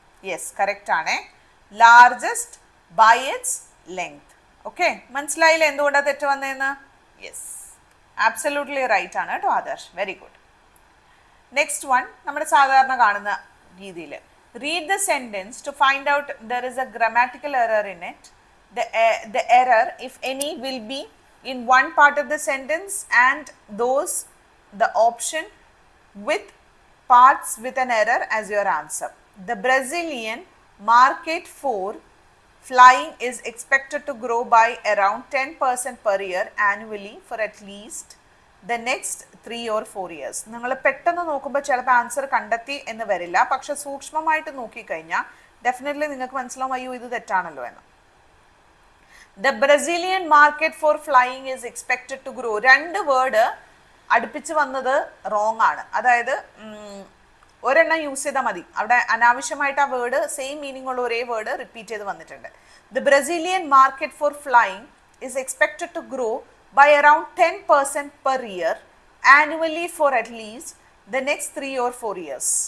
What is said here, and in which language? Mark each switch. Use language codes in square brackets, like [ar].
[en] Yes, correct ആണ്. Largest by its length. [ml] Okay, മനസ്സിലായില്ലേ എന്തുകൊണ്ടാണ് തെറ്റ് വന്നതെന്ന്? [en] yes, absolutely right [ml] ആണ് കേട്ടോ Adarsh. [en] Very good. Next one [ml] നമ്മുടെ സാധാരണ കാണുന്ന രീതിയിൽ [en] Read the sentence to find out there is a grammatical error in it. The error, if any, will be in one part of the sentence and the option with parts with an error as your answer. The Brazilian market for flying is expected to grow by around 10% per year annually for at least the next 3 or 4 years. [ml] നിങ്ങൾ പെട്ടെന്ന് നോക്കുമ്പോൾ ചിലപ്പോൾ answer കണ്ടെത്തി എന്ന് വരില്ല, പക്ഷെ സൂക്ഷ്മമായിട്ട് നോക്കിക്കഴിഞ്ഞാൽ ഡെഫിനറ്റ്ലി നിങ്ങൾക്ക് മനസ്സിലാവും അയ്യോ ഇത് തെറ്റാണല്ലോ എന്ന്. [en] The Brazilian market for flying is expected to grow. [ml] രണ്ട് വേർഡ് അടുപ്പിച്ച് വന്നത് റോങ് ആണ്, അതായത് ഒരെണ്ണം യൂസ് ചെയ്താൽ മതി, അവിടെ അനാവശ്യമായിട്ട് ആ വേർഡ് സെയിം മീനിങ് ഉള്ള ഒരേ വേർഡ് റിപ്പീറ്റ് ചെയ്ത് വന്നിട്ടുണ്ട്. [en] The Brazilian market for flying is expected to grow by around 10% per year annually for at least the next 3 or 4 years.